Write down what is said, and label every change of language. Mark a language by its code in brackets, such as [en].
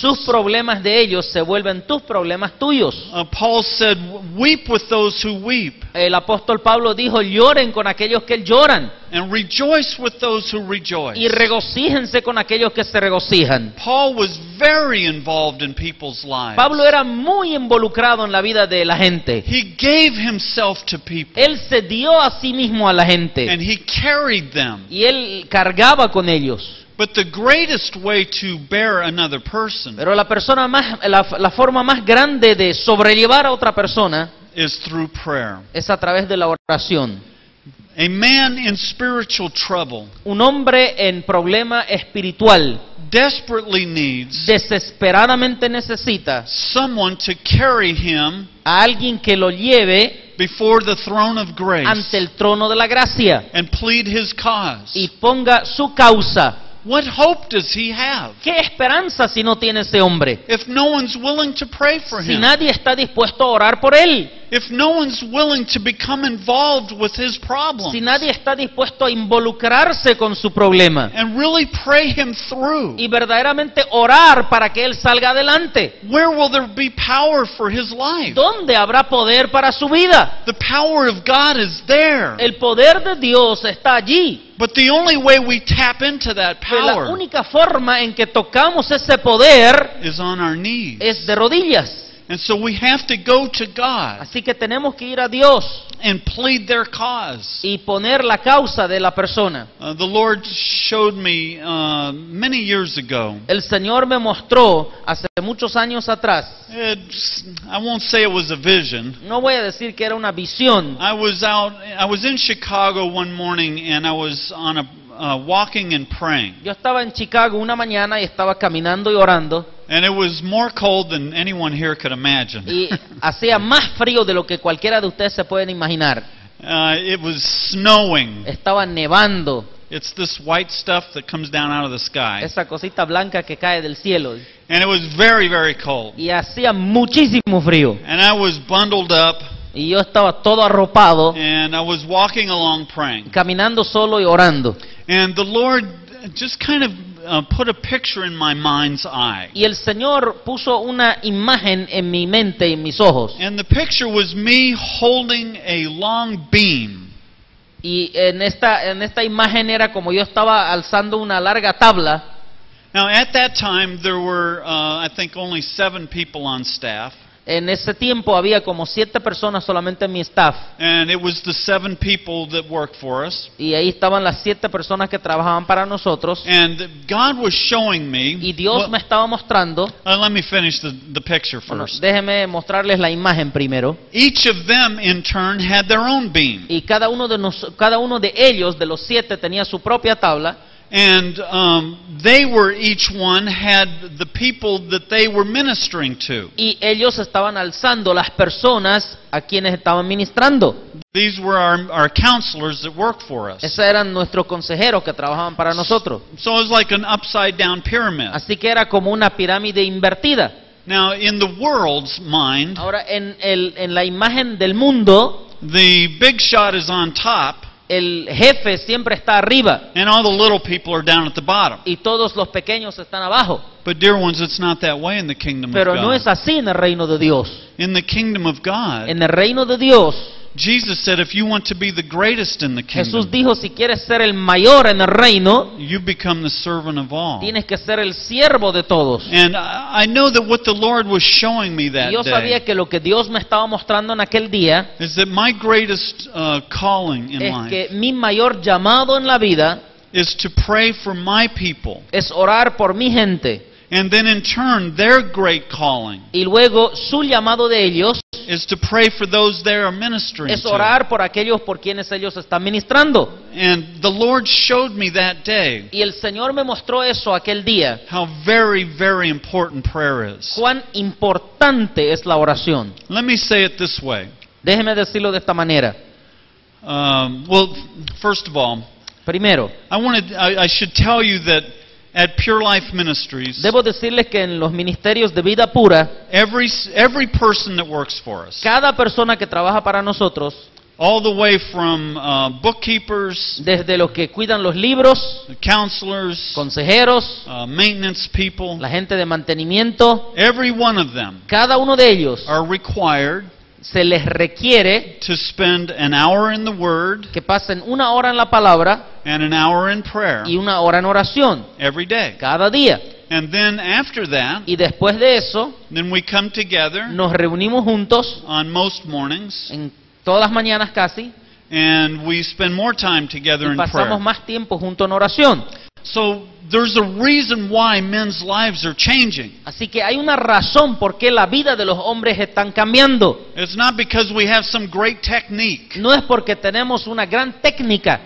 [es] Sus problemas de ellos se vuelven tus problemas tuyos. [en] Paul said, weep with those who weep. [es] El apóstol Pablo dijo, lloren con aquellos que lloran [en] And rejoice with those who rejoice. [es] y regocíjense con aquellos que se regocijan. [en] Paul was very involved in people's lives. [es] Pablo era muy involucrado en la vida de la gente. [en] He gave himself to people. [es] Él se dio a sí mismo a la gente [en] And he carried them. [es] y él cargaba con ellos. [en] But the greatest way to bear another person [es] Pero la forma más grande de sobrellevar a otra persona [en] is through prayer. [es] es a través de la oración. [en] A man in spiritual trouble [es] Un hombre en problema espiritual [en] desperately needs [es] desesperadamente necesita [en] someone to carry him [es] a alguien que lo lleve [en] before the throne of grace [es] ante el trono de la gracia [en] and plead his cause. [es] y ponga su causa. [en] What hope does he have [es] ¿Qué esperanza si no tiene ese hombre? [en] if no one's willing to pray for [es] Si [en] him? [es] nadie está dispuesto a orar por él. [en] If no one's willing to become involved with his problem [es] Si nadie está dispuesto a involucrarse con su problema [en] and really pray him through, [es] y verdaderamente orar para que él salga adelante, [en] where will there be power for his life? [es] ¿dónde habrá poder para su vida? [en] The power of God is there. [es] El poder de Dios está allí. [en] But the only way we tap into that [es] Pero la [en] power [es] única forma en que tocamos ese poder [en] is on our knees. [es] es de rodillas. [en] And so we have to go to God [es] Así que tenemos que ir a Dios [en] and plead their cause. [es] y poner la causa de la persona. [en] The Lord showed me many years ago. [es] El Señor me mostró hace muchos años atrás. [en] I won't say it was a vision. [es] No voy a decir que era una visión. [en] I was in Chicago one morning and I was on walking and praying. [es] Yo estaba en Chicago una mañana y estaba caminando y orando. [en] And it was more cold than anyone here could imagine. [es] Y hacía más frío de lo que cualquiera de ustedes se pueden imaginar. [en] It was snowing. [es] Estaba nevando. [en] It's this white stuff that comes down out of the sky. [es] Esa cosita blanca que cae del cielo. [en] And it was very, very cold. [es] Y hacía muchísimo frío. [en] And I was bundled up. [es] Y yo estaba todo arropado, [en] And I was walking along praying. [es] caminando solo y orando. [en] And the Lord just kind of put a picture in my mind's eye. [es] Y el Señor puso una imagen en mi mente y en mis ojos. [en] And the picture was me holding a long beam. [es] Y en esta imagen era como yo estaba alzando una larga tabla. [en] Now at that time there were I think only 7 people on staff. [es] En ese tiempo había como 7 personas solamente en mi staff. [en] And it was the 7 people that worked for us. [es] Y ahí estaban las 7 personas que trabajaban para nosotros. [en] And God was showing me. [es] Y Dios me estaba mostrando. [en] Let me finish the picture first. [es] Bueno, déjeme mostrarles la imagen primero. [en] Each of them in turn had their own beam. [es] Y cada uno de ellos, de los 7, tenía su propia tabla. [en] And they were each one had the people that they were ministering to. [es] Y ellos estaban alzando las personas a quienes estaban ministrando. [en] These were our counselors that worked for us. [es] Esos eran nuestros consejeros que trabajaban para nosotros. [en] So it was like an upside down pyramid. [es] Así que era como una pirámide invertida. [en] Now in the world's mind, [es] ahora en la imagen del mundo, [en] the big shot is on top. [es] El jefe siempre está arriba. [en] And all the little people are down at the bottom. [es] Y todos los pequeños están abajo. [en] But dear ones, it's not that way in the kingdom of God. [es] Pero no es así en el reino de Dios. [en] In the kingdom of God, [es] en el reino de Dios, [en] Jesus said, if you want to be the greatest in the kingdom, [es] Jesús dijo, si quieres ser el mayor en el reino, [en] you become the servant of all. [es] Tienes que ser el siervo de todos. [en] And I know that what the Lord was showing me that [es] Yo sabía que lo que Dios me estaba mostrando en aquel día [en] is that my greatest calling in [es] es [en] life [es] que mi mayor llamado en la vida [en] is to pray for my people. [es] Es orar por mi gente. [en] And then in turn, their great calling [es] y luego su llamado de ellos [en] is to pray for those they are ministering [es] es orar por aquellos por quienes ellos están ministrando. [en] And the Lord showed me that day. [es] Y el Señor me mostró eso aquel día. [en] How very, very important prayer is. [es] Cuán importante es la oración. [en] Let me say it this way. [es] Déjeme decirlo de esta manera. [en] Well, first of all, [es] primero, [en] I should tell you that at Pure Life Ministries, [es] debo decirles que en los ministerios de vida pura, [en] every person that works for us, [es] cada persona que trabaja para nosotros, [en] all the way from bookkeepers, [es] desde los que cuidan los libros, [en] counselors, [es] consejeros, [en] maintenance people, [es] la gente de mantenimiento, [en] every one of them, [es] cada uno de ellos, [en] are required [es] se les requiere [en] to spend an hour in the Word, [es] que pasen 1 hora en la palabra [en] and an hour in prayer, [es] y 1 hora en oración [en] every day. [es] Cada día. [en] And then after that, [es] y después de eso, [en] then we come together [es] nos reunimos juntos [en] on most mornings, [es] en todas las mañanas casi, [en] and we spend more time together [es] y [en] in prayer. [es] pasamos más tiempo juntos en oración. [en] So there's a reason why men's lives are changing. [es] Así que hay una razón por qué la vida de los hombres están cambiando. [en] It's not because we have some great technique. [es] No es porque tenemos una gran técnica.